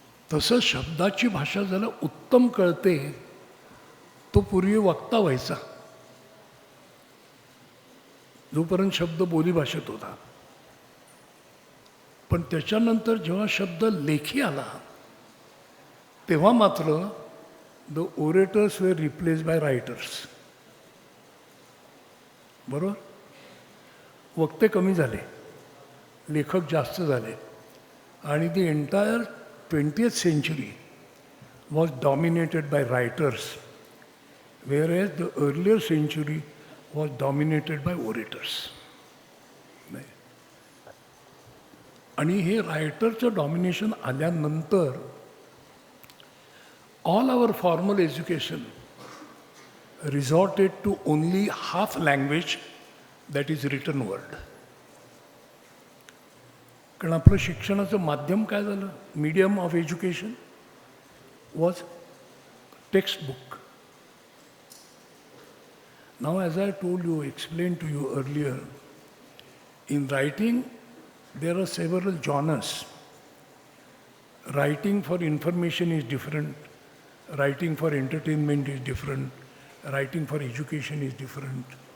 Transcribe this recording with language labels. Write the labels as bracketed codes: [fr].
[mr] तसं शब्दाची भाषा ज्याला उत्तम कळते तो पूर्वी वक्ता व्हायचा, जोपर्यंत शब्द बोलीभाषेत होता. पण त्याच्यानंतर जेव्हा शब्द लेखी आला तेव्हा मात्र [en] The orators were replace by writers. [mr] बरोबर. वक्ते कमी झाले, लेखक जास्त झाले आणि [en] The entire 20th century was dominated by writers, whereas the earlier century was dominated by orators. [mr] आणि हे रायटरचं डॉमिनेशन आल्यानंतर [en] all our formal education resorted to only half language, that is written word. [mr] कारण आपलं शिक्षणाचं माध्यम काय झालं? [en] Medium of education was textbook. Now as I told you, explain to you earlier, in writing there are several genres. Writing for information is different, writing for entertainment is different, writing for education is different.